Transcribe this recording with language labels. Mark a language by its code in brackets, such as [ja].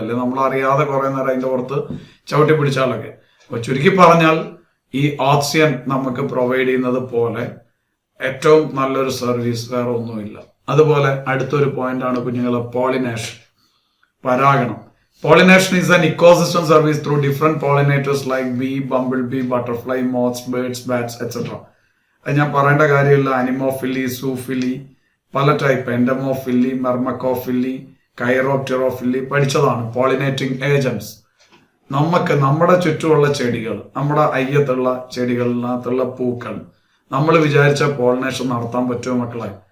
[ml] അല്ലേ നമ്മൾ അറിയാതെ കുറെ നേരം അതിന്റെ പുറത്ത് ചവിട്ടി പിടിച്ചാലൊക്കെ. അപ്പൊ ചുരുക്കി പറഞ്ഞാൽ ഈ ഓക്സിജൻ നമുക്ക് പ്രൊവൈഡ് ചെയ്യുന്നത് പോലെ ഏറ്റവും നല്ലൊരു സർവീസ് വേറെ ഒന്നുമില്ല. അതുപോലെ അടുത്തൊരു പോയിന്റ് ആണ് കുഞ്ഞുങ്ങളെ പോളിനേഷൻ, പരാഗണം. [en] Pollination is an ecosystem service through different pollinators like bee, bumblebee, butterfly, moths, birds, bats, etc. [ml] അത് ഞാൻ പറയേണ്ട കാര്യമില്ല. അനിമോഫിലി, സൂഫിലി, പല ടൈപ്പ്, എൻഡമോഫിലി, മെർമക്കോഫിലി, കൈറോപ്റ്ററോഫിലി പഠിച്ചതാണ്. Pollinating agents. നമുക്ക് നമ്മുടെ ചുറ്റുമുള്ള ചെടികൾ, നമ്മുടെ അയ്യത്തുള്ള ചെടികളിനകത്തുള്ള പൂക്കൾ നമ്മൾ വിചാരിച്ച പോളിനേഷൻ നടത്താൻ പറ്റുമോ മക്കളെ?